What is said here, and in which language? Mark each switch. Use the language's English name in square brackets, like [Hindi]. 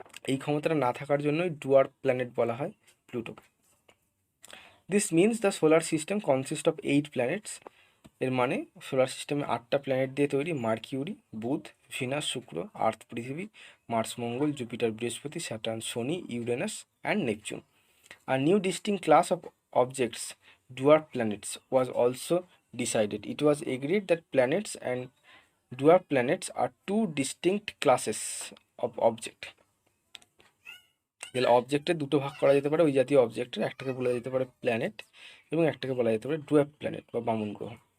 [Bangla] এই ক্ষমতাটা না থাকার জন্যই ডুয়ার্ফ প্ল্যানেট বলা হয় প্লুটোকে। [English] This means the solar system consist of 8 planets. [Bangla] এর মানে সোলার সিস্টেমে 8টা প্ল্যানেট দিয়ে তৈরি: মার্কিউরি, বুধ, ভিনাস, শুক্র, আর্থ, পৃথিবী, মার্স, মঙ্গল, জুপিটার, বৃহস্পতি, Saturn, Shani, Uranus and Neptune. [English] A new distinct class of objects, dwarf planets, was also decided. It was agreed that planets and dwarf planets are two distinct classes of object. [Bangla] তাহলে অবজেক্টের দুটো ভাগ করা যেতে পারে ওই জাতীয় অবজেক্টের, একটাকে বলা যেতে পারে প্ল্যানেট এবং একটাকে বলা যেতে পারে ডুয়ার্ফ প্ল্যানেট বা বামন গ্রহ।